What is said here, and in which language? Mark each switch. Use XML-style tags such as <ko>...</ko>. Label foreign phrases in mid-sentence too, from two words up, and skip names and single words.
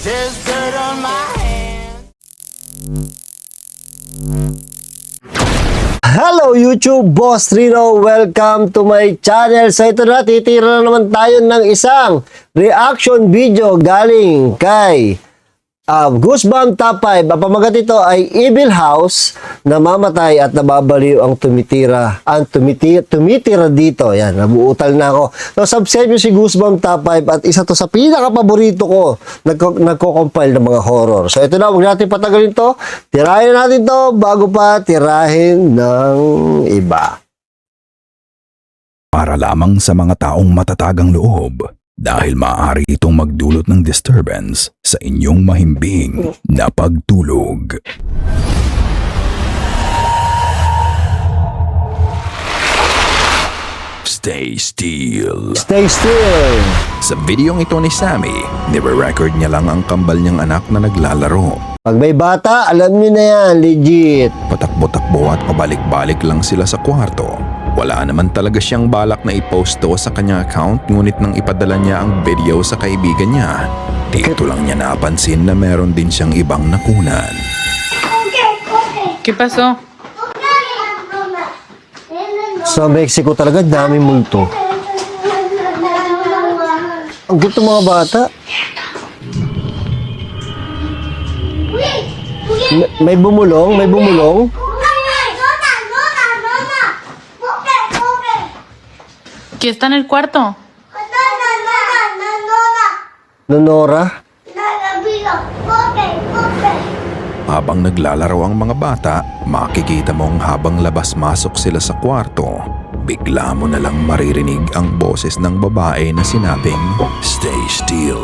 <en>there's dirt on my hands. Hello YouTube, Boss Rino. Welcome to my channel.</en> <tl>So ito na, titira na naman tayo ng isang</tl> <en>reaction video</en> <tl>galing kay Goosebumps Top 5. Ang pamagat ito ay Evil House, namamatay at nababaliw ang tumitira dito. Yan, nabuutal na ako. So subscribe nyo si Goosebumps Top 5 at isa to sa pinaka-paborito ko nagko-compile ng mga horror. So ito na, huwag natin patagalin to. Tirahin natin to bago pa tirahin ng iba. Para lamang sa mga taong matatagang loob dahil maaari itong magdulot ng disturbance sa inyong mahimbing na pagtulog.</tl> <en>Stay still. Stay still.</en> <tl>Sa videong ito ni Sammy, nire-record niya lang ang kambal niyang anak na naglalaro. Pag may bata, alam nyo na yan, legit. Patakbo-takbo at pabalik-balik lang sila sa kwarto. Wala naman talaga siyang balak na i-post to sa kanya account, ngunit nang ipadala niya ang video sa kaibigan niya, dito lang niya napansin na meron din siyang ibang nakunan.</tl> <es>¿Qué pasó?</es> <tl>Sa Mexico talaga, daming multo. Ang gusto mga bata. May bumulong, may bumulong.</tl> <es>¿Quién está en el cuarto? Nonora.</es> <tl>Habang naglalaro ang mga bata, makikita mong habang labas-masok sila sa kwarto, bigla mo na lang maririnig ang boses ng babae na sinabing,</tl> <en>"Stay still."</en>